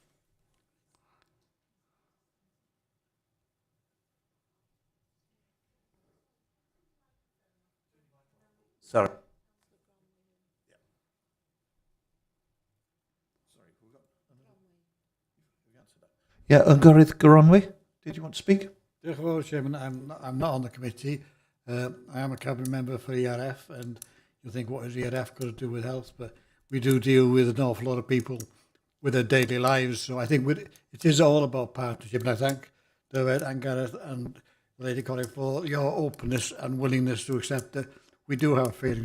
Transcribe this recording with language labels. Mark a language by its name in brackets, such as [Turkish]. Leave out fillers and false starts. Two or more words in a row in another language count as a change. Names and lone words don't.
[English] Sorry. Yeah, Gareth Goronwy, did you want to speak? [Welsh] Diolch yn fawr, [English] Chairman. I'm not on the committee. I am a cabinet member for ERF, and you think, what is ERF got to do with health? But we do deal with an awful lot of people with their daily lives. So I think it is all about partnership. And I thank David and Gareth and Lady Colin for your openness and willingness to accept that we do have failings.